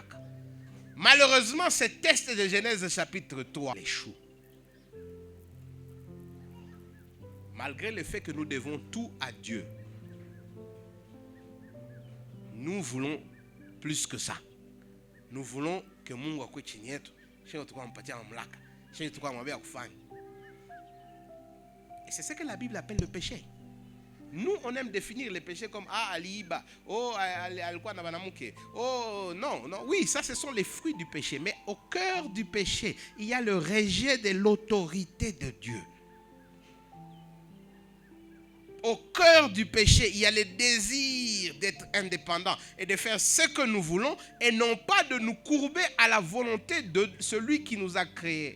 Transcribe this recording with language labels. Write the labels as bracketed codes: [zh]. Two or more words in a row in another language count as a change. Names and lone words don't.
[fr] Malheureusement, ce test de Genèse chapitre 3 échoue. Malgré le fait que nous devons tout à Dieu, nous voulons plus que ça. Nous voulons que [sw] Mungu akwe chini yetu, sio tukwa mpatia mamlaka, sio tukwa mwambia kufanya. [fr] Et c'est ce que la Bible appelle le péché. Nous, on aime définir le péché comme [sw] aliba, alikuwa na banamuke. [fr] Oh non, oui, ça ce sont les fruits du péché, mais au cœur du péché, il y a le rejet de l'autorité de Dieu. Au cœur du péché, il y a le désir d'être indépendant et de faire ce que nous voulons et non pas de nous courber à la volonté de celui qui nous a créés.